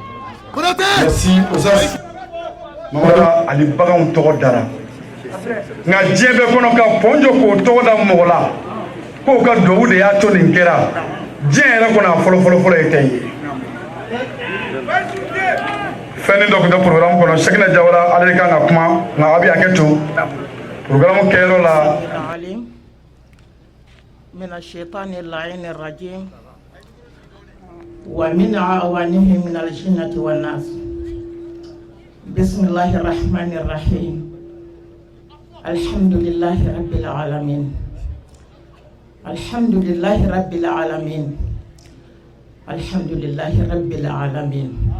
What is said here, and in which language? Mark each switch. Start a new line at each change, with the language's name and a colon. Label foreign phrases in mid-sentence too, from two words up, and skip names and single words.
Bambara: merci Usasi Mamadu Ali baganw tɔgɔ dara nka diɲɛ bɛɛ kɔnɔ ka pɔn jɔ k'o tɔgɔ da mɔgɔ la k'o ka duwawu de y'a to nin kɛra diɲɛ yɛrɛ kɔnɔ a fɔlɔ ye kɛ ye fɛn dɔ tun tɛ programme kɔnɔ Sekina Jawara ale de kan ka kuma nka a bɛ hakɛ to programme kɛyɔrɔ la
Arabic: من الشيطان اللعين الرجيم ومن عوانه من الجنة والناس بسم الله الرحمن الرحيم الحمد لله رب العالمين الحمد لله رب العالمين الحمد لله رب العالمين